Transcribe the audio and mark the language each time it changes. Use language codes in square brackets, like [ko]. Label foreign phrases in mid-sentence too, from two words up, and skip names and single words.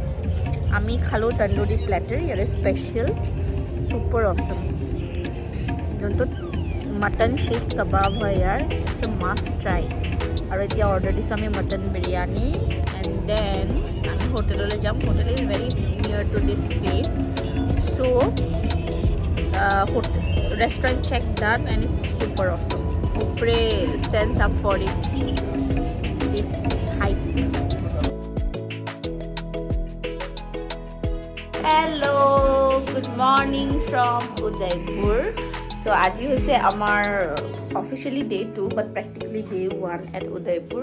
[as] আমি খালোঁ তন্দুৰী প্লেটাৰ, ইয়াৰ [en] special super awesome. [as] যোনটোত মটন শিখ কাবাব হয় ইয়াৰ, [en] it's a must try. [as] আৰু এতিয়া অৰ্ডাৰ দিছোঁ আমি মটন বিৰিয়ানী [en] and then [as] আমি হোটেললৈ যাম। [en] hotel is very near to this place. চ' restaurant check done and it's super awesome. Upre stands up for its this hype. Hello, good morning from Udaipur. So [as] আজি হৈছে আমাৰ [en] officially day 2 but practically day 1 at Udaipur.